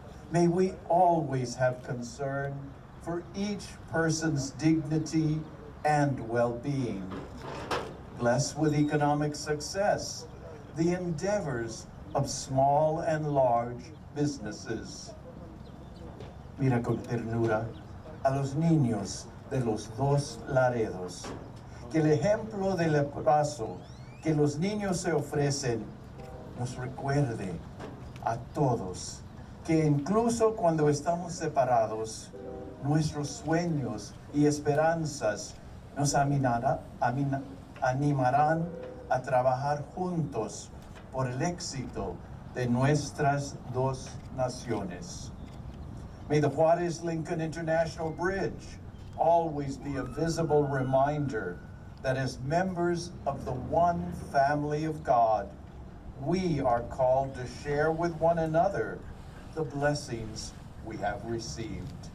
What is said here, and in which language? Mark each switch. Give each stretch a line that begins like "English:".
English: May we always have concern for each person's dignity and well-being. Bless with economic success the endeavors of small and large businesses.
Spanish: Mira con ternura a los niños de los dos Laredos, que el ejemplo del abrazo que los niños se ofrecen nos recuerde a todos que incluso cuando estamos separados, nuestros sueños y esperanzas nos animarán a trabajar juntos por el éxito de nuestras dos naciones.
English: May the Juarez-Lincoln International Bridge always be a visible reminder that as members of the one family of God, we are called to share with one another the blessings we have received.